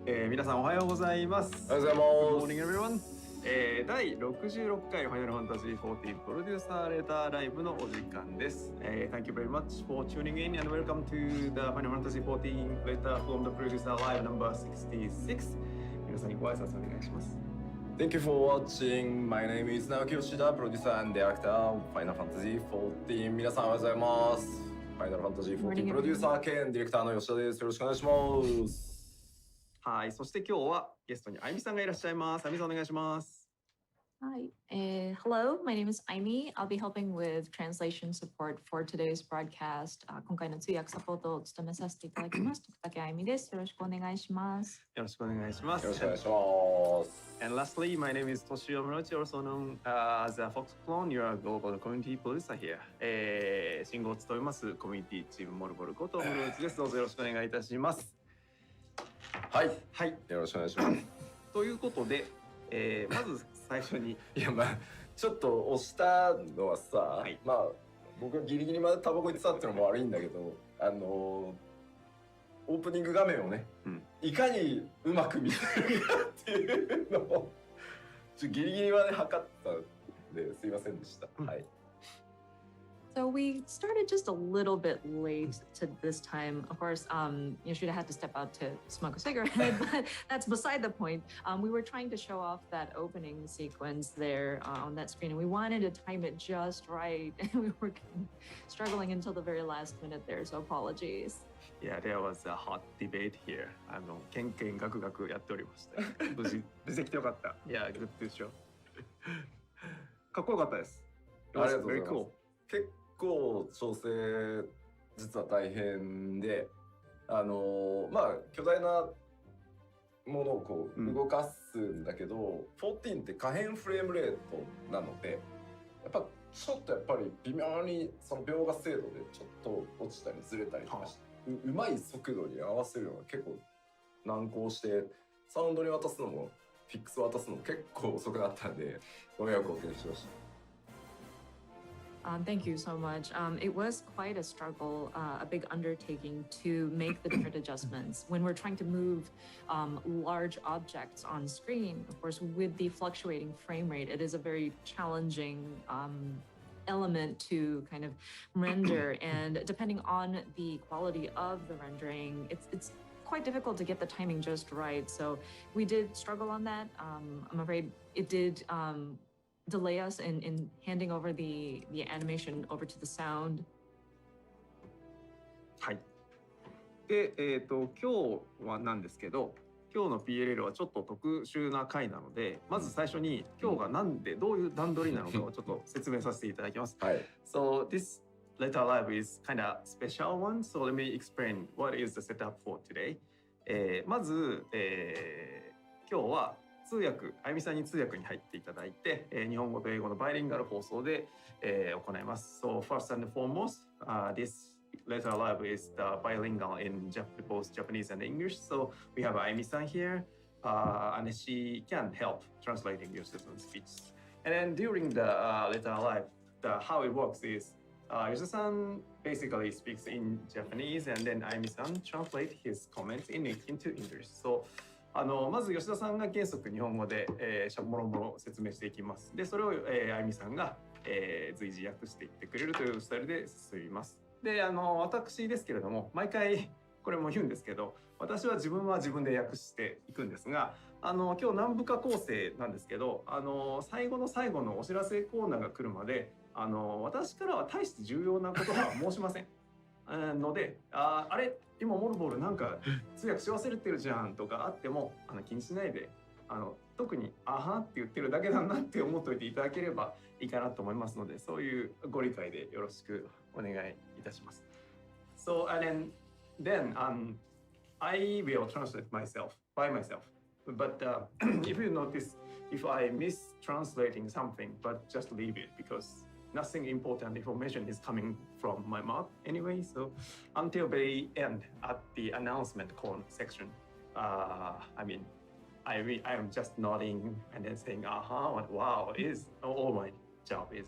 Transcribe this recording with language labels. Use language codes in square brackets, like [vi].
[ja] 皆さんおはようございます。おはようございます。 [en] Good morning, everyone. [ja] 第66回ファイナルファンタジー14プロデューサーレターライブのお時間です。 [en] Thank you very much for tuning in and welcome to the Final Fantasy 14 letter from the producer live number 66. [ja] 皆さんにご挨拶お願いします。 [en] Thank you for watching. My name is 暗黒騎士、producer and director of Final Fantasy 14. [ja] 皆さんおはようございます。ファイナルファンタジー14プロデューサー兼ディレクターの吉田です。よろしくお願いします。はい、そして今日はゲストにあゆみさんがいらっしゃいます。あゆみさんお願いします。 [en] Hi, hello, my name is Aimi. I'll be helping with translation support for today's broadcast. [ja] 今回の通訳サポートを務めさせていただきます。徳竹あゆみです。よろしくお願いします。よろしくお願いします。よろしくお願いします。 [en] And lastly, my name is Toshio Morochi, also known as a Fox Clone. You're a global community producer here. [ja] 進行を務めますコミュニティチームモルボルことモルボルです。どうぞよろしくお願いいたします。はい、はい、よろしくお願いします。ということで、まず最初にいやまあちょっと押したのはさ、はい、まあ僕がギリギリまでタバコ行ってたっていうのも悪いんだけど、オープニング画面をね、いかにうまく見せるかっていうのをギリギリまで測ったんですいませんでした。はい。 [en] So we started just a little bit late to this time. Of course, Yoshida had to step out to smoke a cigarette, but that's beside the point. We were trying to show off that opening sequence there on that screen, and we wanted to time it just right. And we were struggling until the very last minute there, so apologies. Yeah, there was a hot debate here. [ja] ケンケンガクガクやっておりました。無事できてよかった。 [en] Yeah, good to show. [ja] かっこよかったです。ありがとうございます。結構調整実は大変で、まあ巨大なものをこう動かすんだけど、14って可変フレームレートなので、やっぱちょっとやっぱり微妙にその描画精度でちょっと落ちたりずれたりとかして、うまい速度に合わせるのが結構難航して、サウンドに渡すのもフィックス渡すのも結構遅くなったんでご迷惑をおかけしました。 [en] Thank you so much. It was quite a struggle, a big undertaking to make the different adjustments. When we're trying to move large objects on screen, of course, with the fluctuating frame rate, it is a very challenging element to kind of render. And depending on the quality of the rendering, it's quite difficult to get the timing just right. So we did struggle on that. I'm afraid it did delay us in handing over the animation over to the sound. [ja] はい。で、今日はなんですけど、今日の PLL はちょっと特殊な回なので、まず最初に今日がなんでどういう段取りなのかをちょっと説明させていただきます。はい。 [en] So this letter live is kind of special one. So let me explain what is the setup for today. [ja] まず、今日は通訳、あゆみさんに通訳に入っていただいて、日本語と英語のバイリンガル放送で、行います。 [en] So first and foremost, this letter live is the bilingual in both Japanese and English. So we have Ayumi-san here, and she can help translating Yoshida-san's speech. And then during the letter live, how it works is Yoshida-san basically speaks in Japanese, and then Ayumi-san translate his comments into English. [ja] Soまず吉田さんが原則日本語で、もろもろ説明していきます。で、それを、あゆみさんが、随時訳していってくれるというスタイルで進みます。で、私ですけれども、毎回これも言うんですけど、私は自分で訳していくんですが、今日何部か構成なんですけど、最後の最後のお知らせコーナーが来るまで、私からは大して重要なことは申しません。ので、あれ今モルボルなんか通訳し忘れてるじゃんとかあっても気にしないで特に「あは」って言ってるだけだなって思っておいていただければいいかなと思いますので、そういうご理解でよろしくお願いいたします。 [en] So and then I will translate by myself. But if you notice, if I mistranslating something, but just leave it because nothing important information is coming from my mouth anyway. So until very end at the announcement section, I am just nodding and then saying, wow, is all my job is.